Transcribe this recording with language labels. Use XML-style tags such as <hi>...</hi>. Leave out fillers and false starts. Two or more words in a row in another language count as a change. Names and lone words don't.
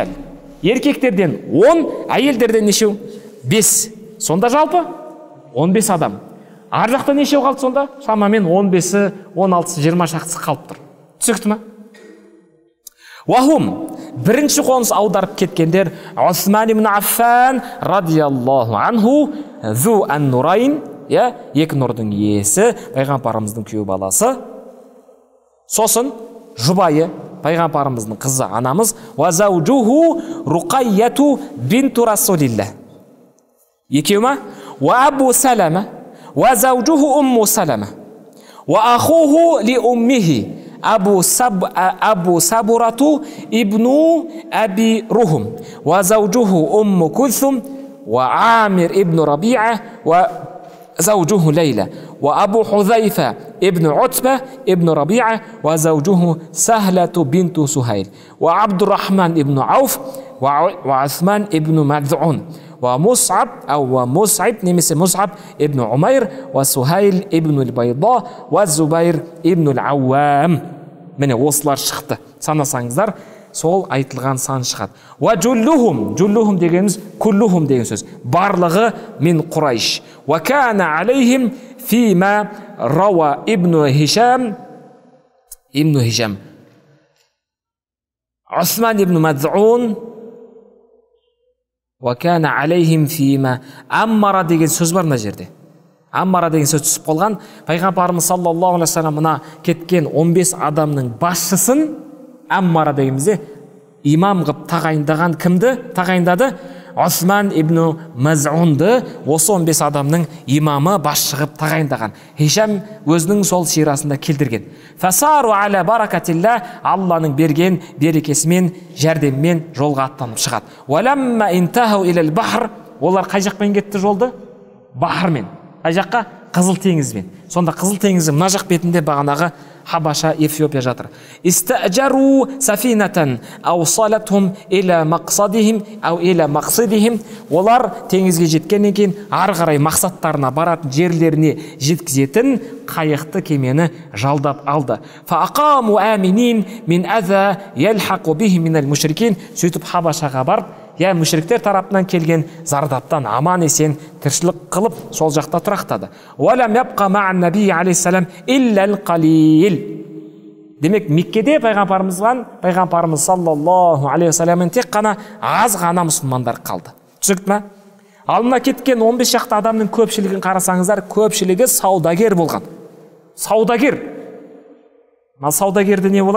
<kk>Еркектерден 10, әйелдерден нешеу? 5. Сонда жалпы 15 адам. Ар жақта нешеу қалды сонда? Шамамен 15-і, 16-сы, 20 шақтысы қалып тұр. Түсінікті ме? Вахум, бірінші қоныс аударып кеткендер Осман ибн Аффан</kk> <ar>رضي الله عنه ذو النورين,</ar> <kk>екі нұрдың иесі, пайғамбарымыздың күйеу баласы. Сосын жұбайы, пайғамбарымыздың қызы анамыз,</kk> <ar>وزوجه رقية بنت رسول الله.</ar> <kk>Екеу ма?</kk> <ar>وأبو سلمة وزوجه أم سلمة وأخوه لأمه أبو سبرة ابن أبي رهم وزوجه أم كلثوم وعامر بن ربيعة و زوجه ليلى وأبو حذيفة ابن عتبة ابن ربيعة وزوجه سهلة بنت سهيل وعبد الرحمن ابن عوف وعثمان ابن مذعون ومصعب نمس مصعب ابن عمير وسهيل ابن البيضاء والزبير ابن العوام.</ar> <kk>Міне осылар шықты. Санасаңыздар, сол айтылған сан шығады.</kk> <ar>وجلهم</ar> <kk>дегеніміз куллухум деген сөз. Барлығы</kk> <ar>من قريش. وكان عليهم فيما رواه ابن هشام عثمان بن مظعون. وكان عليهم فيما أمّره</ar> <kk>деген сөз бар мына жерде. Аммара деген сөз түсіп қалған. Пайғамбарымыз</kk> <ar>صلى الله عليه وسلم</ar> <kk>мына кеткен 15 адамның басшысын Аммара дегенімізде имам қып тағайындаған кімді тағайындады? Осман ибн Маз'унды осы 15 адамның имамы басшы қып тағайындаған. Хишам өзінің сол сирасында келтірген.</kk> <ar>فساروا على بركة الله,</ar> <kk>Алланың берген берекесімен, жәрдеммен жолға аттанып шығады.</kk> <ar>ولما انتهوا إلى البحر,</ar> <kk>олар қай жақпен кетті жолды? Бахрмен. Қай жаққа? Қызыл теңізбен. Сонда Қызыл теңізі мына жақ бетінде бағанағы Хабаша, Эфиопия жатыр.</kk> <ar>استأجروا سفينة أوصلتهم إلى مقصدهم أو إلى مقصدهم.</ar> <kk>Олар теңізге жеткеннен кейін ары қарай мақсаттарына баратын жерлеріне жеткізетін қайықты кемені жалдап алды.</kk> <ar>فأقاموا آمنين من أذى يلحق بهم من المشركين.</ar> <kk>Сөйтіп Хабашаға барып, мүшриктер тарапынан келген зардаптан аман есен тіршілік қылып сол жақта тұрақтады.</kk> <ar>ولم يبق مع النبي عليه السلام إلا القليل.</ar> <kk>Демек Меккеде пайғамбарымыз</kk> <ar>صلى الله عليه وسلم</ar> <kk>тек қана аз ғана мұсылмандар қалды. Түсінікті ме? Алдына кеткен 15 шақты адамның көпшілігін қарасаңыздар, көпшілігі саудагер болған. Саудагер. Саудагерді не болады?</kk>